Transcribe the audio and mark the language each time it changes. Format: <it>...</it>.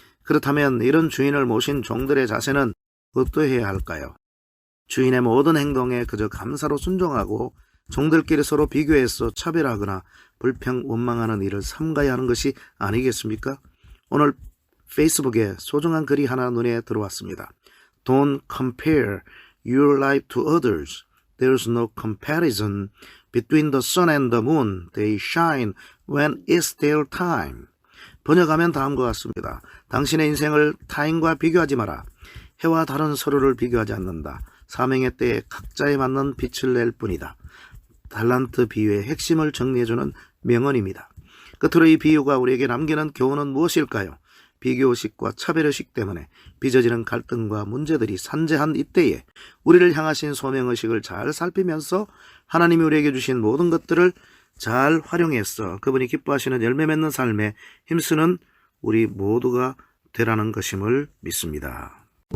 <ko>그렇다면 이런 주인을 모신 종들의 자세는 어떠해야 할까요? 주인의 모든 행동에 그저 감사로 순종하고 종들끼리 서로 비교해서 차별하거나 불평 원망하는 일을 삼가야 하는 것이 아니겠습니까? 오늘 페이스북에 소중한 글이 하나 눈에 들어왔습니다.</ko> <en>Don't compare your life to others. There's no comparison between the sun and the moon. They shine when it's their time.</en> <ko>번역하면 다음과 같습니다. 당신의 인생을 타인과 비교하지 마라. 해와 달은 서로를 비교하지 않는다. 사명의 때에 각자에 맞는 빛을 낼 뿐이다. 달란트 비유의 핵심을 정리해주는 명언입니다. 끝으로 이 비유가 우리에게 남기는 교훈은 무엇일까요? 비교의식과 차별의식 때문에 빚어지는 갈등과 문제들이 산재한 이때에 우리를 향하신 소명의식을 잘 살피면서 하나님이 우리에게 주신 모든 것들을 잘 활용해서 그분이 기뻐하시는 열매 맺는 삶에 힘쓰는 우리 모두가 되라는 것임을 믿습니다.</ko>